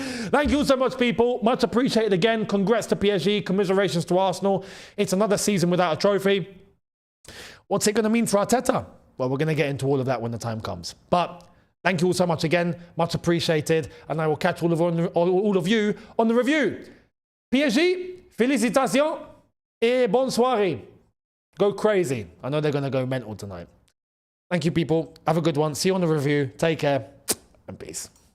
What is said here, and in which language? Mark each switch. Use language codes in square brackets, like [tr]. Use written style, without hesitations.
[en] Thank you so much, people. Much appreciated again. Congrats to PSG. Commiserations to Arsenal. It's another season without a trophy. What's it going to mean for Arteta? Well, we're going to get into all of that when the time comes. But thank you all so much again. Much appreciated. And I will catch all of you on the review. [fr] PSG, félicitations et bonne soirée. [en] Go crazy. I know they're going to go mental tonight. Thank you, people. Have a good one. See you on the review. Take care. And peace.